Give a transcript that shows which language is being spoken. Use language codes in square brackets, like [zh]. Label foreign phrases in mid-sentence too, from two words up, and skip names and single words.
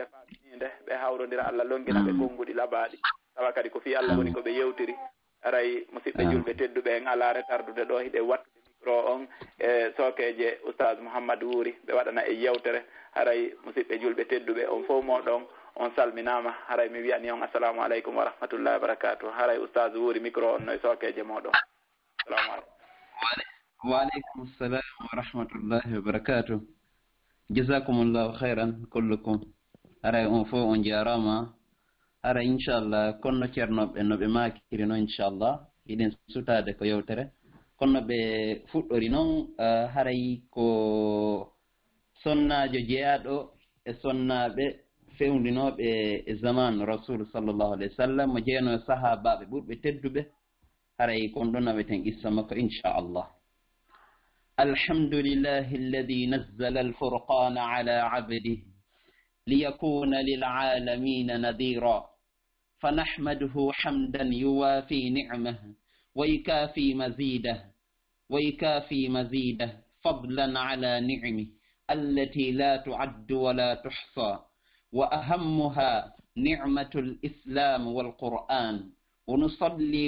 [ff] faminide ɓe hawrodira Allah longina ɓe konnguɗi labaɗi tawa kadi ko fi Allah woni ko ɓe yewtiri aray musidɓe julɓe tedduɓe en ala retardude ɗo hiɗe wattude micro on e sokeje Oustaz Mouhamadou Wuri ɓe waɗana e yewtere haray musidɓe julɓe tedduɓe on fof moɗon on salminama haray mi wiyani on [ar] السلام عليكم ورحمة الله وبركاته [ff] haray Oustaz Wuri micro on no e sokeje moɗon [ar] السلام عليكم. وعليكم السلام ورحمة الله وبركاته. جزاكم الله خيرا كلكم. [ff] Haray on fof on jarama ara inchallah konno ceernoɓe no ɓe makiri noon inchallah hiɗen sutade ko yewtere kono ɓe fuɗɗori noon haray ko sonnajo jeeyaɗo e sonnaɓe fewndinoɓe e zaman rasul [ar] صلى الله عليه وسلم [ff] mo jeeyano e sahabaɓe ɓurɓe tedduɓe haray kon ɗon naweten issa makko inchallah. [ar] الحمد لله الذي نزل الفرقان على عبده ليكون للعالمين نذيرا فنحمده حمدا يوافي نعمه ويكافي مزيده فضلا على نعمه التي لا تعد ولا تحصى وأهمها نعمة الإسلام والقرآن ونصلي